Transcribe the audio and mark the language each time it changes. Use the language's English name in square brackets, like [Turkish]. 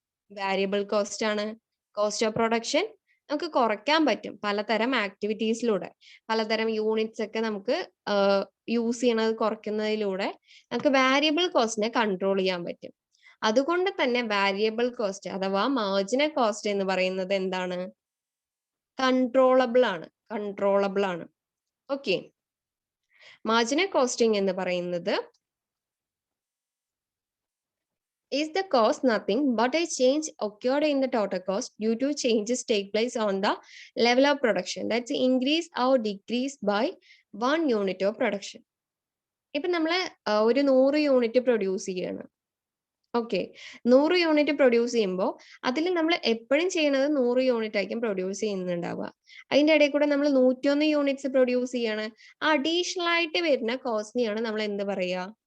[Malayalam] Variable cost ആണ്. Cost of production നമുക്ക് കുറയ്ക്കാൻ പറ്റും പലതരം ആക്ടിവിറ്റീസിലൂടെ. പലതരം യൂണിറ്റ്സ് ഒക്കെ നമുക്ക് യൂസ് ചെയ്യണത് കുറയ്ക്കുന്നതിലൂടെ നമുക്ക് വാരിയബിൾ കോസ്റ്റിനെ കൺട്രോൾ ചെയ്യാൻ പറ്റും. അതുകൊണ്ട് തന്നെ വാരിയബിൾ കോസ്റ്റ് അഥവാ മാർജിനൽ കോസ്റ്റ് എന്ന് പറയുന്നത് എന്താണ്? കൺട്രോളബിൾ ആണ്. കൺട്രോളബിൾ ആണ്. ഓക്കെ, മാർജിനൽ കോസ്റ്റിംഗ് എന്ന് പറയുന്നത് [English] is the cost nothing but a change occurred in the total cost due to changes take place on the level of production, that's increase or decrease by 1 unit of production. [Malayalam] ഇപ്പൊ നമ്മള് ഒരു 100 unit produce ചെയ്യാണ്. Okay, 100 unit produce ചെയ്യുമ്പോൾ അതിൽ നമ്മൾ എപ്പോഴും ചെയ്യണത് 100 unit ആയിരിക്കും പ്രൊഡ്യൂസ് ചെയ്യുന്നുണ്ടാവുക. അതിന്റെ ഇടയിൽ കൂടെ നമ്മൾ 101 യൂണിറ്റ്സ് പ്രൊഡ്യൂസ് ചെയ്യാണ്. അഡീഷണൽ ആയിട്ട് വരുന്ന കോസ്റ്റിനെയാണ് നമ്മൾ എന്ത് പറയുക?